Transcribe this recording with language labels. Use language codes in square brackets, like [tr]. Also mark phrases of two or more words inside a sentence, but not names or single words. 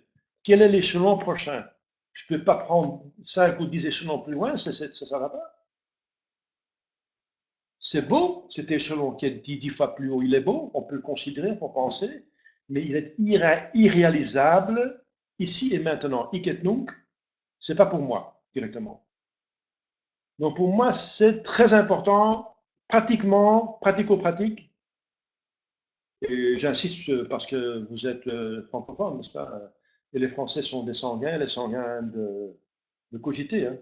[fr] Quel est l'échelon prochain? Je ne peux pas prendre 5 ou 10 échelons plus loin, ça ne va pas. C'est beau, cet échelon qui est 10 fois plus haut, il est beau, on peut le considérer, on peut penser, mais il est irréalisable ici et maintenant. [la] Hic et nunc, [fr] c'est pas pour moi directement. Donc pour moi, c'est très important, pratiquement, pratico-pratique, et j'insiste parce que vous êtes francophone, n'est-ce pas? Et les Français sont des sanguins, les sanguins de cogiter, hein.